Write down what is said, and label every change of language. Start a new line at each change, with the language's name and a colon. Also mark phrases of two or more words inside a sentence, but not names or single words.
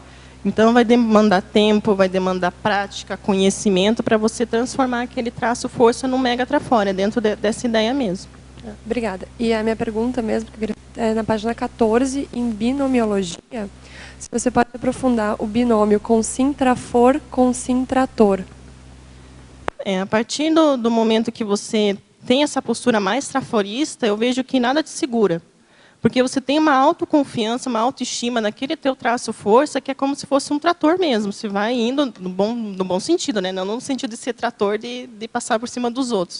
Portuguese: Então, vai demandar tempo, vai demandar prática, conhecimento para você transformar aquele traço-força num mega trafor. É dentro dessa ideia mesmo. Obrigada. E a minha pergunta mesmo, é na página 14, em binomiologia, se você pode aprofundar o binômio consim-trafor, consim-trator. A partir do momento que você tem essa postura mais traforista, eu vejo que nada te segura. Porque você tem uma autoconfiança, uma autoestima naquele teu traço-força, que é como se fosse um trator mesmo. Você vai indo no bom sentido, né? Não no sentido de ser trator, de passar por cima dos outros.